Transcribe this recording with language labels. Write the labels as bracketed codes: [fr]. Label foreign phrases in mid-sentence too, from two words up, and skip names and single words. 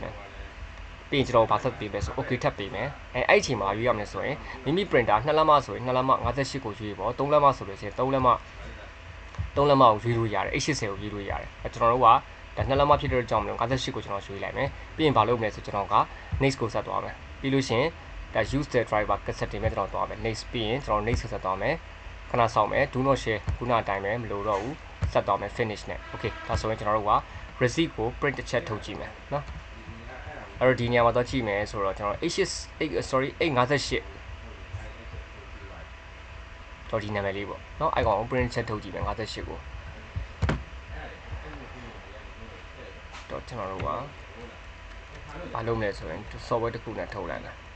[my] မယ်ပြီးရင်ကျွန်တော်ဘာဆက်ပေးမယ်ဆို okay ထပ်ပေးမယ်အဲ့အချိန်မှာရွေးရမယ်ဆိုရင်မိမိ printer 2လက်မဆိုရင်2လက်မ58ကိုရွေးပေါ့3လက်မဆိုလို့ရှိရင်3လက်မကိုရွေး လို့ရတယ် H80 ကိုရွေးလို့ရတယ်ကျွန်တော်တို့ကဒါ2လက်မဖြစ်တဲ့ကြောင့်မလို့58ကိုကျွန်တော်ရွေးလိုက်မယ်ပြီးရင်ဘာလုပ်မလဲဆိုကျွန်တော်က next ကိုဆက်သွားမယ်ပြီး လို့ရှိရင်ဒါ [en] use the driver cassette [my] တွေနဲ့ကျွန်တော်သွားမယ် next ပြီးရင်ကျွန်တော် next ဆက်သွားမယ်ခဏဆောင်မယ် [en] do not share [my] ခုနအတိုင်းပဲမလို့တော့ဘူးဆက်သွားမယ် finish နဲ့ okay ဒါဆိုရင်ကျွန်တော်တို့က receipt ကို print တစ်ချက်ထုတ်ကြည့်မယ်เนาะအဲ့တော့ဒီနေရာမှာတော့ကြည့်မယ်ဆိုတော့ကျွန်တော် 858 တော့ဒီနာမည်လေးပေါ့เนาะ icon ကို print ချက်ထုတ်ကြည့်မယ်58ကိုတော့ကျွန်တော်တို့ကဘာလုပ်မလဲဆိုရင် software တစ်ခုနဲ့ထုတ်လိုက်မယ်